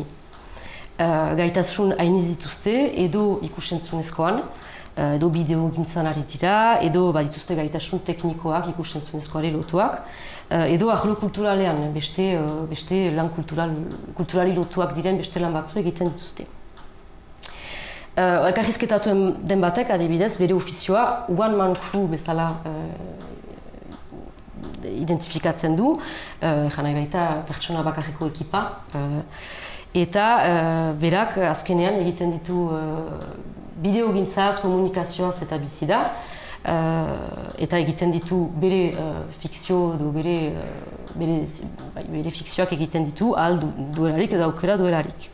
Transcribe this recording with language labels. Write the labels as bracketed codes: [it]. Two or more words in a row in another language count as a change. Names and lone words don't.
[eu] Gaitasun hain dituzte, edo ikusentzunezkoan, edo bideo gintzan ari dira, edo badituzte gaitasun teknikoak ikusentzunezkoare lotuak, edo arlo kulturalean, beste lan kulturali lotuak diren beste lan batzu egiten dituzte. Elkarrizketatu den batek, adibidez, bere ofizioa [en] one man crew [eu] bezala identifikatzen du, janai baita pertsona bakarreko ekipa, eta berak azkenean egiten ditu bideogintzaz, komunikazioaz eta bizi da, eta egiten ditu bere fikzio edo bere fikzioak egiten ditu ahal duelarik edo aukera duelarik.